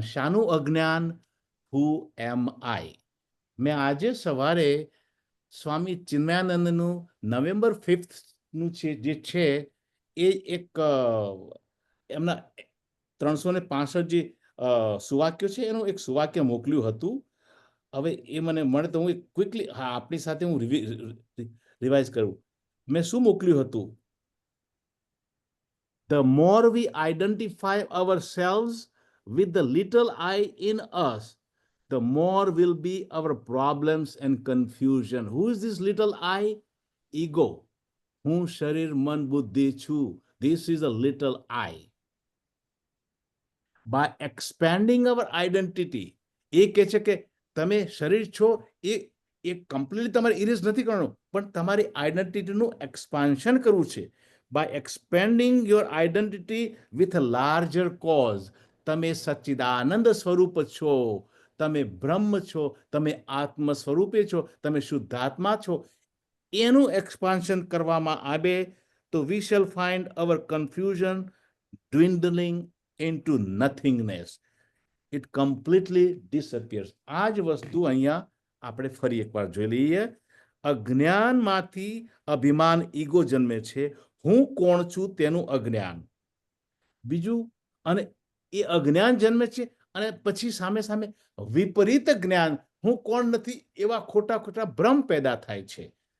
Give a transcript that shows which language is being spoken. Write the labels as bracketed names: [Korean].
[Gujarati] શાનું અજ્ઞાન? હુ એમ આઈ. મેં આજે સવારે સ્વામી ચિન્મયાનંદનું નવેમ્બર 5th નું જે છે એ એક એમના 365 જે સુવાક્યો છે એનું એક સુવાક્ય મોકલ્યું હતું. હવે એ મને મળે તો હું ક્વિકલી આપણી સાથે હું રિવાઇઝ કરું. મેં શું મોકલ્યું હતું? [English] The more we identify ourselves with the little I in us, the more will be our problems and confusion. Who is this little I? Ego. [Gujarati] હું શરીર મન બુદ્ધિ છું. [English] This is a little I. By expanding our identity, [Gujarati] એ કહે છે કે તમે શરીર છો એ કમ્પ્લીટલી તમારે ઇરેઝ નથી કરવાનું, પણ તમારી આઈડેન્ટિટીનું એક્સપાન્શન કરવું છે. [English] By expanding your identity with a larger cause, [Gujarati] તમે સચ્ચિદાનંદ સ્વરૂપ છો, તમે બ્રહ્મ છો, તમે આત્મ સ્વરૂપે છો, તમે શુદ્ધાત્મા છો. એનું એક્સપાન્શન કરવામાં આવે તો [English] we shall find our confusion dwindling into nothingness. It completely disappears. [Gujarati] આ જ વસ્તુ અહીંયા આપણે ફરી એકવાર જોઈ લઈએ. અજ્ઞાનમાંથી અભિમાન ઈગો જન્મે છે. હું કોણ છું તેનું અજ્ઞાન. બીજું, અને એ અજ્ઞાન જન્મે છે અને પછી સામે સામે વિપરીત જ્ઞાન, હું કોણ નથી એવા ખોટા ખોટા ભ્રમ પેદા થાય છે.